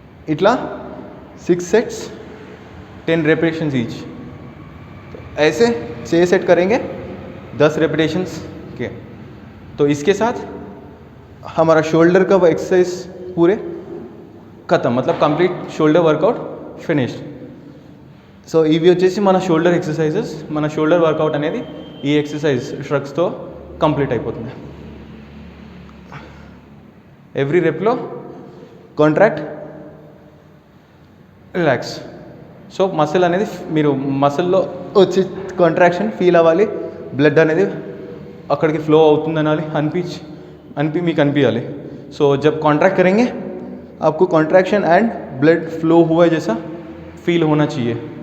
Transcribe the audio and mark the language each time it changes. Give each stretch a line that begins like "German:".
Telugu: इट्ला 6 sets 10 repetitions each.
Hindi: तो ऐसे 6 set करेंगे 10 रेपिटेशंस के. तो इसके साथ हमारा शोल्डर का एक्सरसाइज पूरे ख़त्म, मतलब complete shoulder workout finished.
Telugu: So ఇవి వచ్చేసి మన షోల్డర్ ఎక్సర్సైజెస్. మన షోల్డర్ వర్కౌట్ అనేది ఈ ఎక్సర్సైజ్ షరక్స్తో కంప్లీట్ అయిపోతుంది. Every రెప్లో contract, relax. So muscle అనేది మీరు మసిల్లో వచ్చి కాంట్రాక్షన్ ఫీల్ అవ్వాలి, బ్లడ్ అనేది అక్కడికి ఫ్లో అవుతుంది అనాలి, మీకు అనిపించాలి.
Hindi: సో जब कॉन्ट्रैक्ट करेंगे आपको कॉन्ट्रैक्शन एंड ब्लड फ्लो हुआ जैसा फील होना चाहिए.